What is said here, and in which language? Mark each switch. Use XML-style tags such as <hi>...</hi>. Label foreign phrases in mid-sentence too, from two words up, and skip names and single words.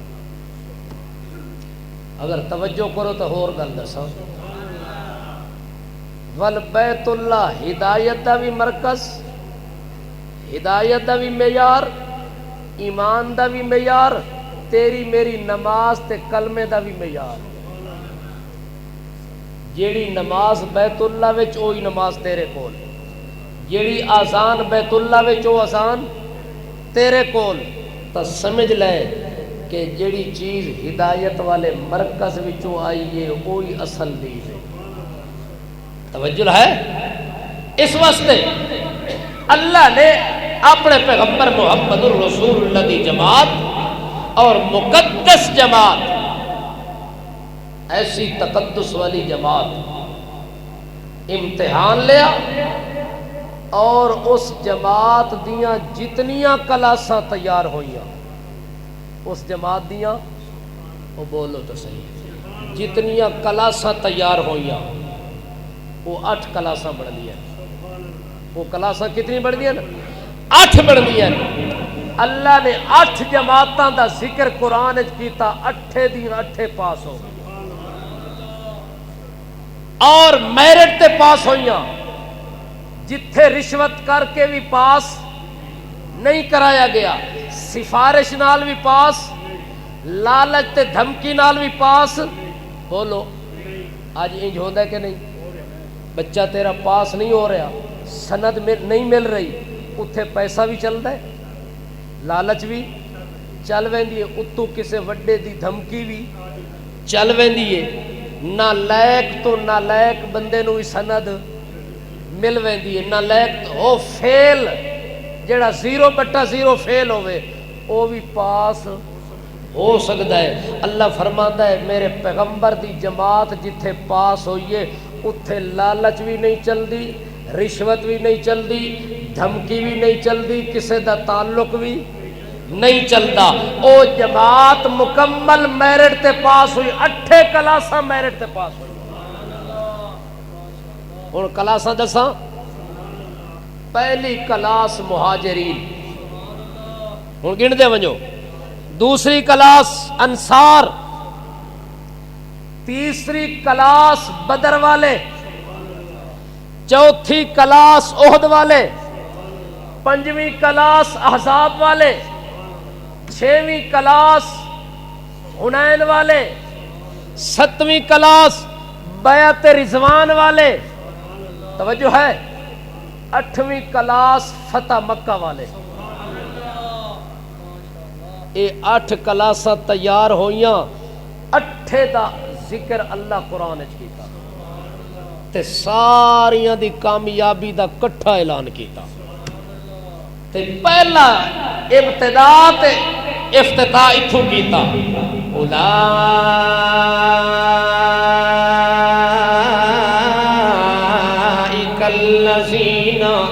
<pa>اگر توجہ کرو تو اور گل دساں، ول بیت اللہ ہدایت دا بھی مرکز، ہدایت دا بھی معیار، ایمان دا بھی معیار، تیری میری نماز تے کلمے دا بھی معیار۔ جیڑی نماز بیت اللہ وچ اوہی نماز تیرے کول، جیڑی آزان بیت اللہ وچ او آزان تیرے کول، تو سمجھ لے کہ جیڑی چیز ہدایت والے مرکز وچوں آئی ہے وہی اصل دین ہے۔ توجہ ہے؟ اس واسطے اللہ نے اپنے پیغمبر محمد الرسول اللہ دی جماعت اور مقدس جماعت، ایسی تقدس والی جماعت امتحان لیا اور اس جماعت دیاں جتنیاں کلاساں تیار ہوئیاں، اس جماعت دیاں، وہ بولو تو صحیح، جتنیاں کلاساں تیار ہوئیاں وہ 8 کلاساں بڑھ دیا۔ وہ کلاساں کتنی بڑھ دیا نا؟ 8 بڑھ دیا۔ اللہ نے 8 جماعتاں دا ذکر قرآن وچ کیتا، 8 دی 8 پاس ہو گئی اور میرٹ تے پاس ہوئیاں، جتھے رشوت کر کے بھی پاس نہیں کرایا گیا، سفارش نال بھی پاس، لالچ تے دھمکی نال بھی پاس۔ بولو آج انج ہوندا ہے کہ نہیں؟ بچہ تیرا پاس نہیں ہو رہا، سند نہیں مل رہی، اتھے پیسہ بھی چلتا ہے، لالچ بھی چل ویندی ہے، اتو کسے وڈے دی دھمکی بھی چل ویندی ہے، نالائق تو نالائق بندے نو بھی سند مل ویندی ہے، نالائق او فیل جڑا 0/0 فیل ہوئے او بھی پاس ہو سکتا ہے۔</pa> <ur>اللہ فرماتا ہے</ur> <pa>میرے پیغمبر دی جماعت جتھے پاس ہوئیے اتھے لالچ بھی نہیں چلدی، رشوت بھی نہیں چلدی، دھمکی بھی نہیں چلدی، کسے دا تعلق بھی نہیں چلتا۔ او جماعت مکمل میرٹ تے پاس ہوئی، 8 کلاساں میرٹ تے پاس ہوئی۔ ہن کلاساں دساں، پہلی کلاس مہاجرین، ہن گن دے ونجو، دوسری کلاس انصار، تیسری کلاس بدر والے، چوتھی کلاس احد والے، پنجویں کلاس احزاب والے، 6ویں کلاس حنین والے، 7ویں کلاس بیعت رضوان والے، توجہ ہے، 8ویں کلاس فتح مکہ والے۔ اے 8 کلاساں تیار ہوئیاں، 8 دا ذکر اللہ قرآن وچ کیتا تے ساریاں دی کامیابی دا کٹھا اعلان کیتا تے پہلا ابتدا تے افتتاح اتھوں کیتا،</pa> <ar>اولئک الذین</ar>